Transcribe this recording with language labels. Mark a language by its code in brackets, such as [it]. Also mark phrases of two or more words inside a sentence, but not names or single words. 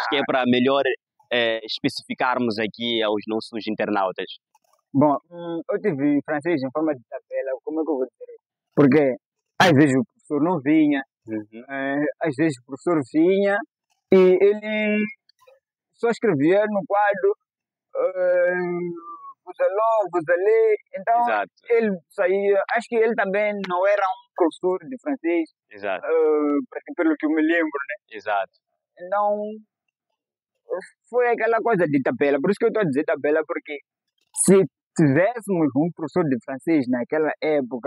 [pt] Que é para melhor especificarmos aqui aos nossos internautas. Bom, eu tive francês em forma de tabela, como é que eu vou dizer? Porque às vezes o professor não vinha, às vezes o professor vinha e ele só escrevia no quadro [fr] vous allez, vous allez. [pt] Então, Exato. ele saía. Acho que ele também não era um professor de francês. Exato. Pelo que eu me lembro, né? Exato. Então, foi aquela coisa de tabela. Por isso que eu estou a dizer tabela, porque se tivéssemos um professor de francês naquela época,